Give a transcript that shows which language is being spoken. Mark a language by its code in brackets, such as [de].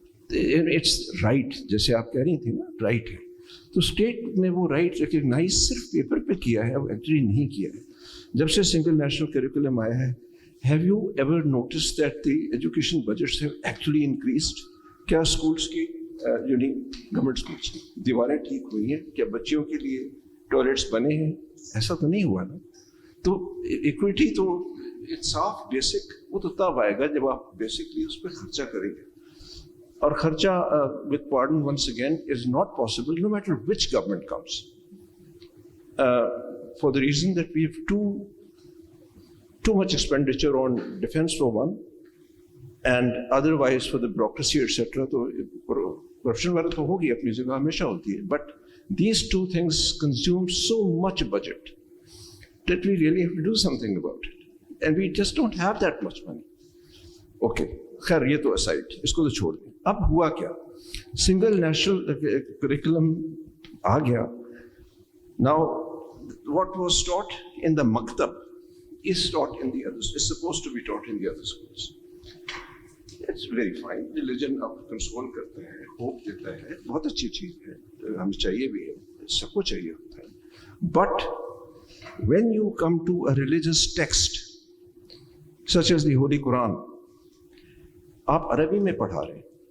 [en] It's right, [hi] जैसे आप कह रही थी ना, right है. तो state ने वो right recognize सिर्फ paper पे किया है, actually नहीं किया है. जब से single national curriculum आया है, [en] have you ever noticed that the education budgets have actually increased? [hi] क्या schools की, government schools की दीवारें ठीक हुई हैं? क्या बच्चियों के लिए टॉयलेट्स बने हैं? ऐसा तो नहीं हुआ ना. तो इक्विटी तो इंसाफ बेसिक वो तो तब आएगा जब आप बेसिकली उस पर खर्चा करेंगे. और खर्चा [en] with pardon once again is not possible no matter which government comes. For the reason that we have too much expenditure on defense for one, and otherwise for the bureaucracy, etc. [hi] तो corruption वाला तो होगी, अपनी जगह हमेशा होती है. [en] But these two things consume so much budget that we really have to do something about it. And we just don't have that much money. [hi] Okay, खैर ये तो aside, इसको तो छोड़ दें. अब हुआ क्या? Single national curriculum आ गया. [en] Now, what was taught in the maktab is taught in the others. It's supposed to be taught in the other schools. It's very fine. [hi] Religion अब console करता है, hope देता है, बहुत अच्छी चीज है. हमें चाहिए भी है, सबको चाहिए होता है. [en] But when you come to a religious text, such as the Holy Quran, [hi] आप अरबी में पढ़ा रहे हैं.